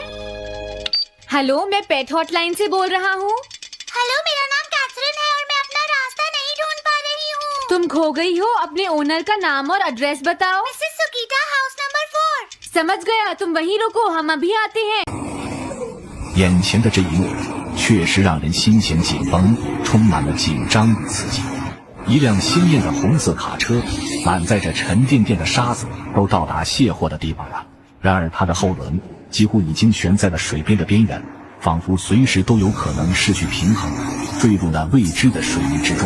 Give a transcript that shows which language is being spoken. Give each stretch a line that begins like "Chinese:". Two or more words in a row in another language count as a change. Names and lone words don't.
Hindi: हेलो, मैं
English: pet hotline
Hindi: से बोल रहा हूँ। हेलो, मेरा नाम कैथरीन है और मैं अपना रास्ता नहीं ढूंढ पा रही हूँ। तुम खो गई हो, अपने ओनर का नाम और एड्रेस बताओ। मिसेस सुकीटा,
English: house number
Hindi: 4। समझ गया, तुम वहीं रुको, हम अभी आते हैं।
Chinese: 眼前的这一幕确实让人心弦紧绷，充满了紧张与刺激。一辆鲜艳的红色卡车满载着沉甸甸的沙子，都到达卸货的地方了。然而它的后轮几乎已经悬在了水边的边缘，仿佛随时都有可能失去平衡，坠入那未知的水域之中。